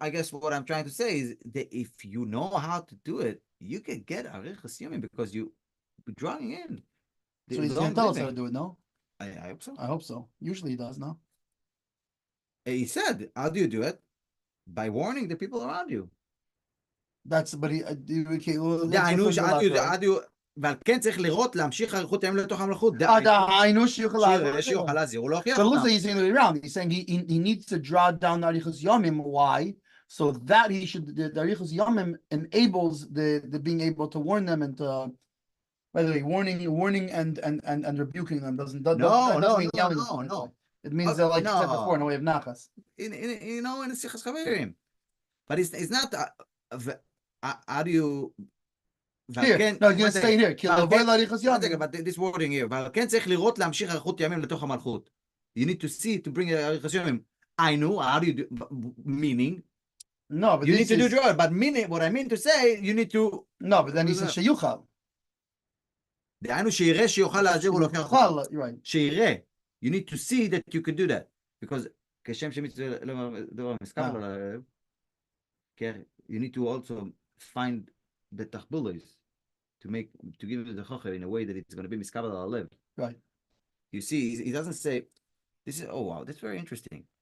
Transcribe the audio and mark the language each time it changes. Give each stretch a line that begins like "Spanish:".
English: I guess what I'm trying to say is that if you know how to do it, you can get arichas yomim because you're drawing in. So he's going to tell us how to do it, no? I hope so. I hope so. Usually he does, no? He said, how do you do it? By warning the people around you. But he, okay, well, I know how do you
Hebrew: ועל כן צריך לראות להמשיך אריכות ימים לתוך המלכות. שיוכל להזהיר ולהוכיח אותם.
English: So listen, he's saying it around. He's saying he needs to draw down the arichas yomim. Why? So that the arichas yomim enables the being able to warn them and to, by the way, warning and rebuking them doesn't mean yelling. No. It means that, like you said before, in a way of nachas. In sichas chaverim. But it's not. How do you? Here, no, you're stay here. But this wording here,
Hebrew: ועל כן צריך לראות להמשיך אריכות ימים לתוך המלכות.
English: You need to see to bring
Hebrew: אריכות ימים.
English: I know, how do you do, meaning? No, but you need to do it, but meaning, what I mean to say, you need to... No, but then he says שיוכל.
Hebrew: דהיינו שיראה שיוכל להזהיר ולהוכיח אותם. שיראה.
English: you need to see that you could do that. Because
Hebrew: כשם שמצווה דבר מסקבל על הלב,
English: you need to also find the tachbulos to give it the chocher in a way that it's going to be miskabel al halev. Right. You see, he doesn't say, this is, oh wow, that's very interesting.